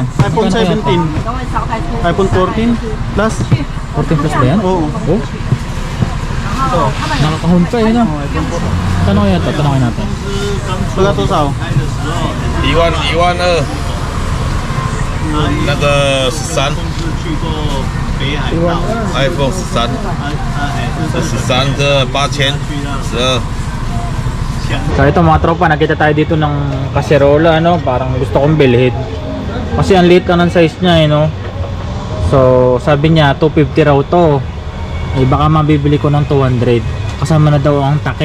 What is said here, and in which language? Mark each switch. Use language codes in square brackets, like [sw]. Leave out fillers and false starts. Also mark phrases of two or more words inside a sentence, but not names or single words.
[tl] iPhone 17, iPhone 14 Plus. 14 plus ba yan? Oo. Oh? Nakakahon pa yun, no? Tanongin natin, tanongin natin. Wala to sao? Iwan [zh] 那个13 去过北海道， iPhone 13，这13这8000，12。 [tl] So ito mga tropa, nakita tayo dito ng kaserola, ano, parang gusto kong bilhin. Kasi ang liit lang ng size niya, no. So sabi niya 250 raw to. Eh baka mabibili ko ng 200. Kasama na daw ang takip.